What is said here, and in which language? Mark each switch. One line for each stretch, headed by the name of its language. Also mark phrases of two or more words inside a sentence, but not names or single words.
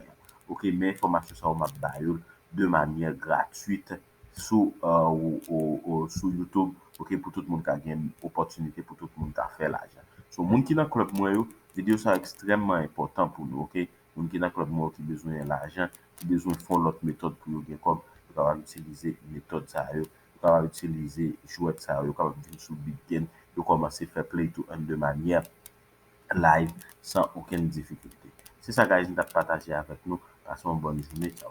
Haitian Creole: Ok, men informasyon sa ou map bayol de manye gratuite sou YouTube, ok, pou tout moun ka gen opotunite, pou tout moun ka fe la jan. So, moun ki nan klub mwen yo, video sa ekstremman important pou nou, ok? Moun ki nan klub mwen yo ki bezwen l'ajan, ki bezwen fon lot metode pou yo gen kom, yo kapab utilize metode sa yo, yo kapab utilize jouet sa yo, yo kapab vin sou Bitgen, yo komanse fè
English: play to earn
Haitian Creole: de manye live, san ouken dificulte. Se sa guys, nou ta pataje avèk nou, pason bon jounè, ciao.